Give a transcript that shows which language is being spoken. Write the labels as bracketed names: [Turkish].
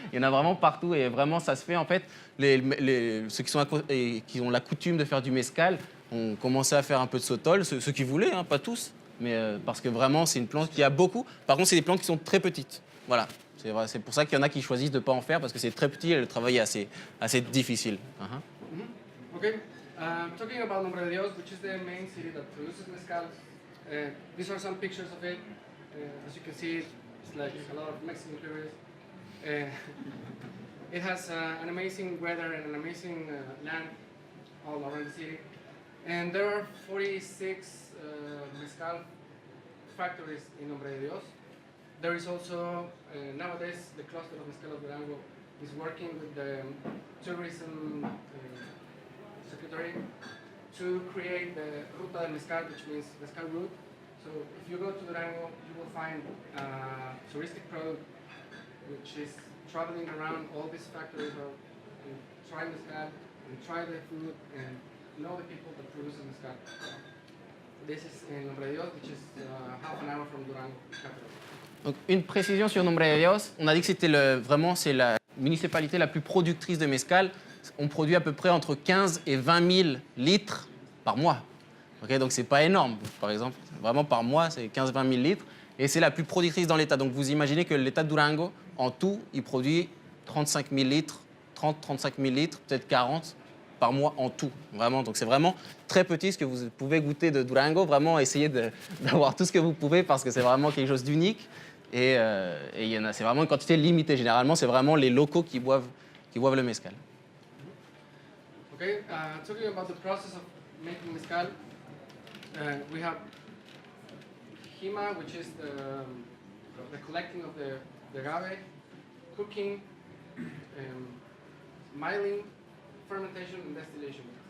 [French] Il y en a vraiment partout et vraiment, ça se fait. En fait, ceux qui ont la coutume de faire du mezcal ont commencé à faire un peu de sotol. Ceux qui voulaient, hein, pas tous, mais parce que vraiment, c'est une plante qui a beaucoup. Par contre, c'est des plantes qui sont très petites. Voilà. C'est pour ça qu'il y en a qui choisissent de ne pas en faire parce que c'est très petit et le travail est assez difficile. [English] Okay, talking about Nombre de Dios, which is the main city that produces mezcal. These are some pictures of it. As you can see, it's like a lot of Mexican tourists. It has an amazing weather and an amazing land all around the city. And there are 46 mezcal factories in Nombre de Dios. There is also, nowadays, the cluster of Mezcal de Durango is working with the tourism secretary to create the Ruta del Mezcal, which means Mezcal route. So if you go to Durango, you will find a touristic product which is traveling around all these factories and try mezcal and try the food and know the people that produce the mezcal. This is in Nombre de Dios, which is half an hour from Durango capital. [French] Donc, une précision sur Nombre de Dios. On a dit que c'est la municipalité la plus productrice de mezcal. On produit à peu près entre 15 et 20 000 litres par mois. Okay, donc, c'est pas énorme. Par exemple, vraiment par mois, c'est 15-20 000 litres. Et c'est la plus productrice dans l'État. Donc, vous imaginez que l'État de Durango, en tout, il produit 35 000 litres, 30-35 000 litres, peut-être 40 par mois en tout. Vraiment. Donc, c'est vraiment très petit ce que vous pouvez goûter de Durango. Vraiment, essayez d'avoir tout ce que vous pouvez parce que c'est vraiment quelque chose d'unique. Et c'est vraiment une quantité limitée. Généralement, c'est vraiment les locaux qui boivent le mezcal. [English] Okay, talking about the process of making mezcal, we have hima, which is the collecting of the agave, cooking, milling, fermentation, and distillation.